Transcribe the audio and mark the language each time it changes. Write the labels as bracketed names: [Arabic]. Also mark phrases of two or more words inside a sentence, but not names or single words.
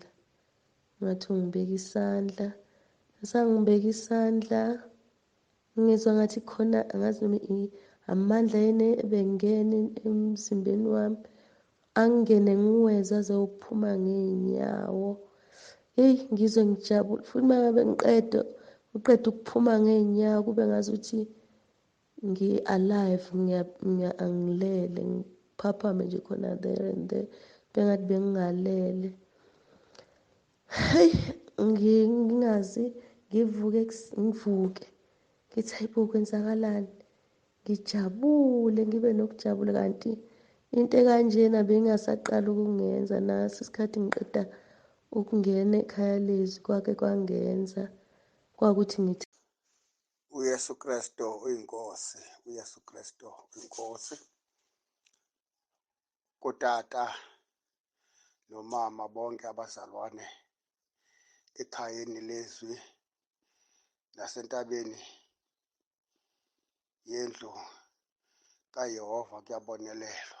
[Zulu] Ngathi ungibeka isandla, asangibeka isandla, ngizwa ngathi khona angazi noma amandla yini ebengena emzimbeni wami, angene ngiweza aze ukuphuma ngey'nyawo. Heyi, ngizwe ngijabule futhi uma ngabe uqeda ukuphuma ngey'nyawo kube ngazuthi ngi-alive, angilele, ngiphaphame nje khona [English] there and there, [Zulu] bengathi bengingalele. Heyi, ngingazi, ngivuke, ngithi hayibo kwenzakalani, ngijabule, ngibe nokujabula, kanti into ekanjena bengingasaqala ukungenza. Naso isikhathi ngiqeda ukungena ekhaya leZwi kwake kwangenza kwakuthi ngithi uYesu Kristu uyinkosi, uYesu Kristu uyinkosi. Kutata nomama bonke abazalwane ekhayeni leZwi nasentabeni yendlu kaYehova kuyabonelelwa.